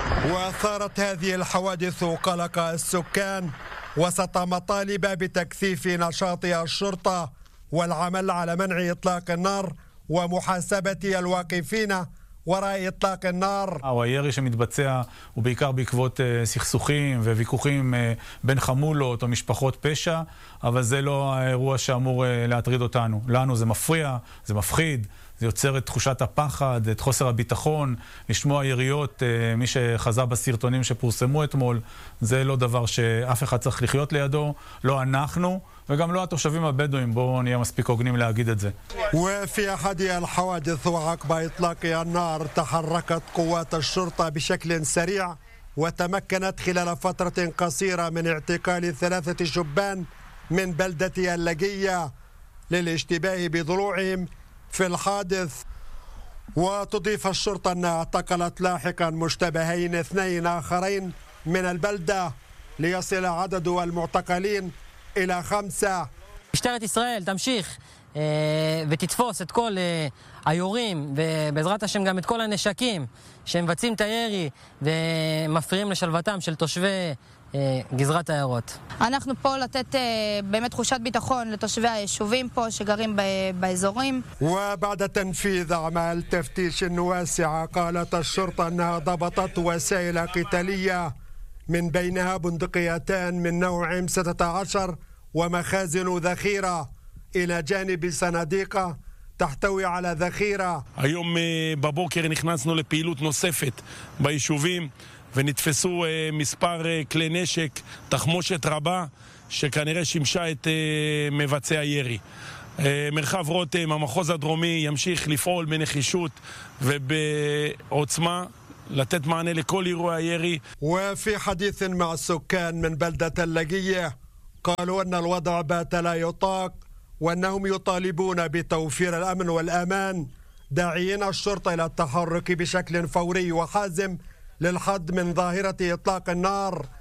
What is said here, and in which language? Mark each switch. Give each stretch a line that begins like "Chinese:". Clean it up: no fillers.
Arabic: وأثارت هذه الحوادث قلق السكان وسط مطالب بتكثيف نشاط الشرطة والعمل على منع إطلاق النار ومحاسبة الواقفين وراء إطلاق النار.
Hebrew: הירי שמתבצע הוא בעיקר בעקבות סכסוכים וויכוחים בין חמולות או משפחות פשע, אבל זה לא האירוע שאמור להטריד אותנו. לנו זה מפריע, זה מפחיד, זה יוצר את תחושת הפחד, את חוסר הביטחון, לשמוע יריות, מי שחזה בסרטונים שפורסמו אתמול, זה לא דבר שאף אחד צריך לחיות לידו, לא אנחנו. וגם לא התושבים הבדואים, בואו נהיה מספיק הוגנים להגיד את זה.
Arabic: وفي احد الحوادث وعقب اطلاق النار تحركت قوات الشرطه بشكل سريع وتمكنت خلال فتره قصيره من اعتقال 3 شبان من بلده اللقيه للاشتباه بضلوعهم في الحادث. وتضيف الشرطه انها اعتقلت لاحقا مشتبهين 2 اخرين من البلده ليصل عدد المعتقلين الى 5.
Hebrew: משטרת ישראל תמשיך ותתפוס את כל היורים ובעזרת השם גם את כל הנשקים שמבצעים את הירי ומפריעים לשלוותם של תושבי גזרת העיירות. אנחנו פה לתת באמת תחושת ביטחון לתושבי היישובים פה שגרים באזורים.
Arabic: وبعد تنفيذ اعمال تفتيش واسعه قالت الشرطه انها ضبطت وسائل قتاليه من بينها بندقيتان من نوع M16 ومخازن ذخيرة إلى جانب صناديق תחתוי על הזכירה.
Hebrew: היום בבוקר נכנסנו לפעילות נוספת ביישובים ונתפסו מספר כלי נשק, תחמושת רבה, שכנראה שימשה את מבצע ירי. מרחב רותם, המחוז הדרומי, ימשיך לפעול בנחישות ובעוצמה, לתת מענה לכל אירוע ירי.
Arabic: ופי חדיס עם הסוכן מן בלדת אל-לגיה, قالوا ان الوضع بات لا يطاق وانهم يطالبون بتوفير الامن والامان داعين الشرطه الى التحرك بشكل فوري وحازم للحد من ظاهره اطلاق النار.